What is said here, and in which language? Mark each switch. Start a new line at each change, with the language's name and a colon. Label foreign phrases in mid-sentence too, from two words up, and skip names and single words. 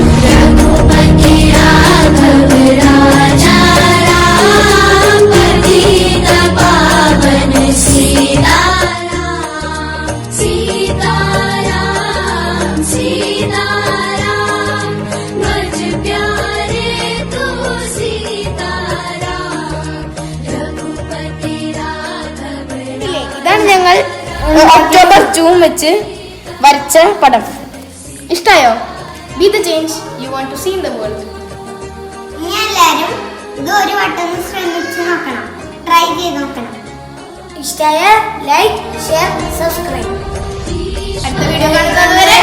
Hindi: रघुपति राघव राजा राम पतित पावन सीताराम. सीताराम सीताराम बज प्यारे तू सीताराम. रघुपति राघव.
Malayalam: ഇതാണ് ഞങ്ങൾ ഒക്ടോബർ 2 വെച്ച് വരച്ച പടം.
English: ഇഷ്ടായോ? be the change you want to see in the world.
Malayalam: ഇനി എല്ലാവരും ഇത് ഒരു വട്ടം ശ്രമിച്ചു നോക്കണം, ട്രൈ ചെയ്ത് നോക്കണം.
English: ഇഷ്ടമായ like, share, subscribe.
Malayalam: അടുത്ത വീഡിയോ കാണുന്നത്